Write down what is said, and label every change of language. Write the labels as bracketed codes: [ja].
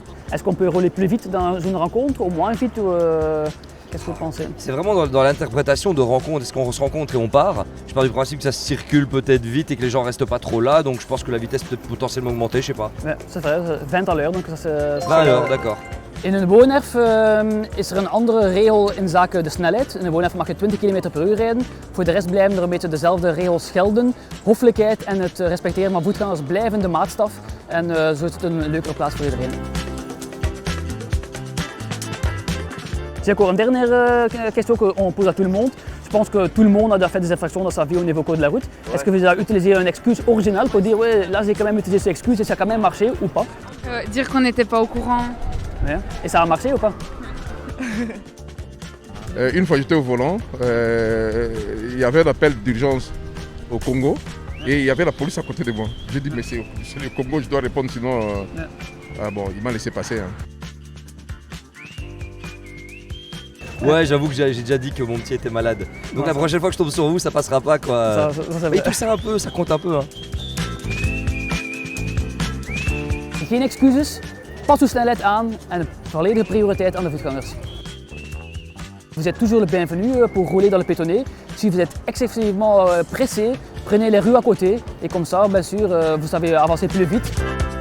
[fr] Est-ce qu'on peut rouler plus vite dans une zone de rencontre ou moins vite ou, qu'est-ce que vous pensez? C'est vraiment dans l'interprétation de rencontre. Est-ce qu'on se rencontre et on part? Je pars du principe que ça circule peut-être vite et que les gens restent pas trop là. Donc je pense que la vitesse peut potentiellement augmenter, je sais pas. Ja, c'est vrai, 20 à l'heure. Donc [nl] dat is, [fr] 20 à l'heure, d'accord. [nl] In een woonerf is er een andere regel in zaken de snelheid. In een woonerf mag je 20 km per uur rijden. Voor de rest blijven er een beetje dezelfde regels gelden. Hoffelijkheid en het respecteren van voetgangers blijven de maatstaf. En zo is het een leukere plaats voor iedereen. [fr] J'ai encore une dernière question qu'on pose à tout le monde. Je pense que tout le monde a déjà fait des infractions dans sa vie au niveau code de la route. Ouais. Est-ce que vous avez utilisé une excuse originale pour dire ouais, là j'ai quand même utilisé cette excuse et ça a quand même marché ou pas? Dire qu'on n'était pas au courant. Ouais. Et ça a marché ou pas? Une fois j'étais au volant, il y avait un appel d'urgence au Congo et il y avait la police à côté de moi. J'ai dit mais c'est le Congo, je dois répondre sinon... Ah bon, il m'a laissé passer. Hein. Ouais, j'avoue que j'ai déjà dit que mon petit était malade. Donc ouais, la prochaine fois que je tombe sur vous, ça passera pas quoi. Mais tout ça un peu, ça compte un peu. Hein. [nl] Geen excuses, pas uw snelheid aan en volledige prioriteit aan de voetgangers. [fr] Vous êtes toujours le bienvenu pour rouler dans le pétonnier. Si vous êtes excessivement pressé, prenez les rues à côté et comme ça, bien sûr, vous savez avancer plus vite.